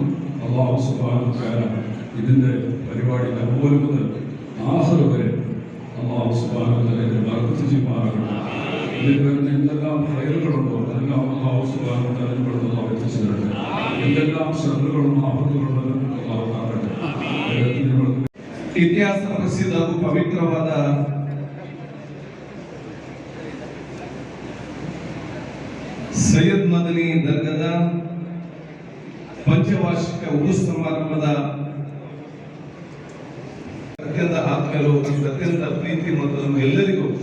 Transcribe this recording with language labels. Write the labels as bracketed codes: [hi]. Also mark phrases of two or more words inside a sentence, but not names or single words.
[ar] الله سبحانه وتعالى [ml] ഇതിൻ്റെ പരിപാടി അതുപോലെ മുതൽ ആഖിർ വരെ [ar] الله سبحانه وتعالى [ml] ഇതിനെ ബർക്കത്ത് ചെയ്യുമാറാകണം. ഇതിൽ വരുന്ന എന്തെല്ലാം ഹൈറുകളുണ്ടോ അതെല്ലാം [ar] الله سبحانه وتعالى [ml] ഇവിടുന്ന് അല്ലാഹു എത്തിച്ചു തരട്ടെ. എന്തെല്ലാം ഷർറുകളും ആപത്തുകളും അല്ലാഹു കാക്കട്ടെ. [kn] ಇತಿಹಾಸ ಪ್ರಸಿದ್ಧ ಹಾಗೂ ಪವಿತ್ರವಾದ ಸೈಯದ್ ಮದನಿ ದರ್ಗಾದ ಪಂಚವಾರ್ಷಿಕ ಉರುಸ್ ಸಮಾರಂಭದ ಅತ್ಯಂತ ಆತ್ಮೀಯರು, ಅತ್ಯಂತ ಪ್ರೀತಿ ಮತ್ತು ನಮಗೆಲ್ಲರಿಗೂ